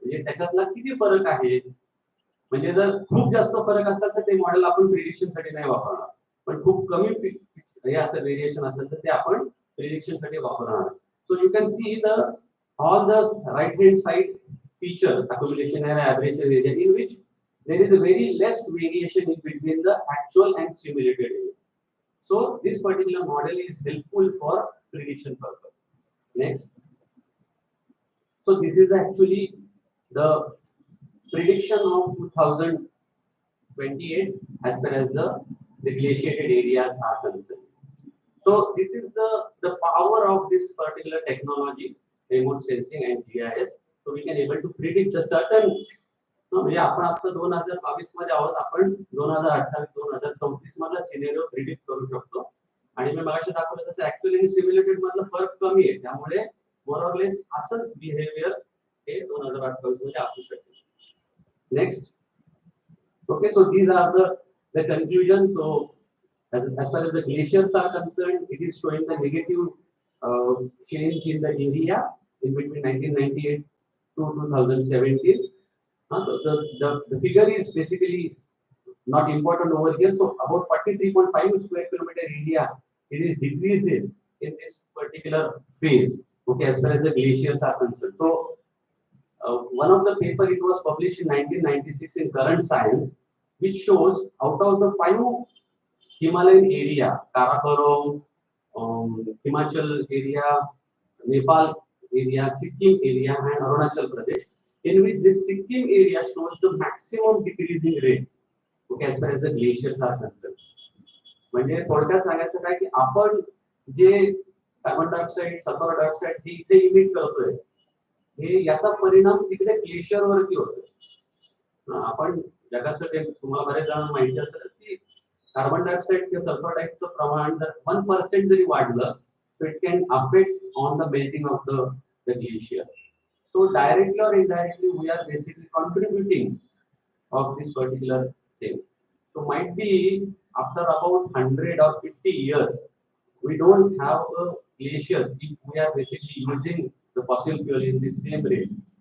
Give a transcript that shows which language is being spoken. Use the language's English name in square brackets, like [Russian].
[Marathi] म्हणजे त्याच्यातला किती फरक आहे. म्हणजे जर खूप जास्त फरक असेल तर ते मॉडेल आपण प्रिडिक्शन साठी नाही वापरणार, पण खूप कमी हे असं व्हेरिएशन असेल तर ते आपण प्रिडिक्शन साठी वापरणार. [English] So you can see all the right hand side feature, accumulation area, average area, in which there is a very less variation in between the actual and simulated area. So this particular model is helpful for prediction purpose. Next. So this is actually the prediction of 2028 as far as the glaciated areas are concerned. So this is the power of this particular technology, remote sensing and GIS. So we can able to predict the certain, [Marathi] म्हणजे आपण आता 2022 मध्ये आहोत, आपण 2028 2034 मधला scenario predict करू शकतो. आणि मी मागाशी दाखवलं तसं ऍक्च्युअली आणि सिम्युलेटेड मधला फरक कमी आहे, त्यामुळे मोर ऑर लेस असंच बिहेवियर हे 2028 मध्ये असू शकते. [English] Next. Okay. So these are the conclusion. So as far as the glaciers are concerned, it is showing the negative change in the area in between 1998 to 2017. The figure is basically not important over here. So about 43.5 square kilometer area, it is decreases in this particular phase. Okay, as far as the glaciers are concerned. So one of the paper, it was published in 1996 in Current Science, which shows out of the 5 Himalayan area, Karakoram, Himachal area, Nepal area, Sikkim area and Arunachal Pradesh, in which this Sikkim area shows the maximum decreasing rate. Okay, as far as the glaciers are concerned. [Marathi] म्हणजे थोडक्यात सांगायचं काय की आपण जे carbon dioxide, sulphur dioxide हे इथे emit करतोय, हे याचा परिणाम तिकडे ग्लेशियर वरती होतोय. आपण जगाचं तुम्हाला बरेच जणांना माहिती असेल की कार्बन डायऑक्साईड किंवा सल्फर डायऑक्साईडचं प्रमाण जर 1% जरी वाढलं, [English] so it can affect on the melting of the glacier. So directly or indirectly we are basically contributing of this particular thing. So might be after about 100 or 50 years we don't have glaciers if we are basically using the fossil fuel in the same rate.